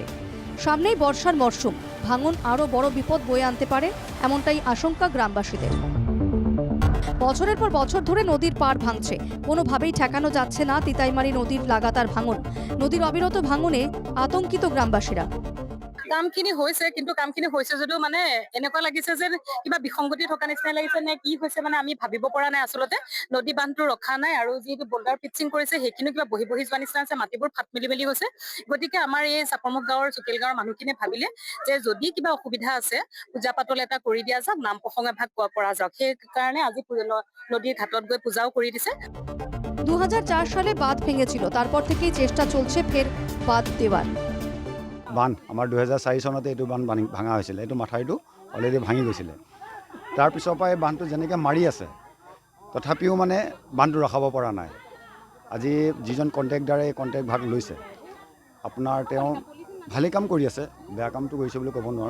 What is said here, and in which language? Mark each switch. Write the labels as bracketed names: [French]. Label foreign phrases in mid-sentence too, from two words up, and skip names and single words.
[Bangla] সামনেই বর্ষার মরশুম, ভাঙন আরও বড় বিপদ বয়ে আনতে পারে, এমনটাই আশঙ্কা গ্রামবাসীদের। বছরের পর বছর ধরে নদীর পাড় ভাঙছে, কোনোভাবেই ঠেকানো যাচ্ছে না তিতাইমারি নদীর লাগাতার ভাঙন। নদীর অবিরত ভাঙনে আতঙ্কিত গ্রামবাসীরা। [Assamese] কামখিনি হৈছে, কিন্তু কামখিনি হৈছে যদিও মানে এনেকুৱা লাগিছে যে কিবা বিসংগতি থকা নিচিনা লাগিছে নে কি হৈছে মানে আমি ভাবিব পৰা নাই। আচলতে নদী বান্ধটো ৰখা নাই আৰু যিটো বোল্ডাৰ পিটচিং কৰিছে সেইখিনি কিবা বহি বহি যোৱা নিচিনা আছে, মাটিবোৰ ফাট মেলি মেলি গৈছে। গতিকে আমাৰ এই চাপৰমুখ গাঁৱৰ চকিল গাঁৱৰ মানুহখিনিয়ে ভাবিলে যে যদি কিবা অসুবিধা আছে পূজা পাতল এটা কৰি দিয়া যাওক, নাম প্ৰসংগ এভাগ কৰা যাওক। সেইকাৰণে আজি নদীৰ ঘাটত গৈ পূজাও কৰি দিছে। [Bangla] 2004 সালে বাঁধ ভেঙেছিল, তারপর থেকেই চেষ্টা চলছে ফের বাঁধ দেওয়ার। [Assamese] বান্ধ আমাৰ 2004 চনতে এইটো বান্ধ ভাঙা হৈছিলে। এইটো মাথাউৰিটো অলৰেডি ভাঙি গৈছিলে। তাৰপিছৰ পৰা এই বান্ধটো যেনেকৈ মাৰি আছে, তথাপিও মানে বান্ধটো ৰখাব পৰা নাই। আজি যিজন কণ্ট্ৰেক্টাৰে এই কণ্ট্ৰেক্ট ভাগ লৈছে, আপোনাৰ তেওঁ ভালেই কাম কৰি আছে, বেয়া কামটো কৰিছে বুলি ক'ব নোৱাৰোঁ।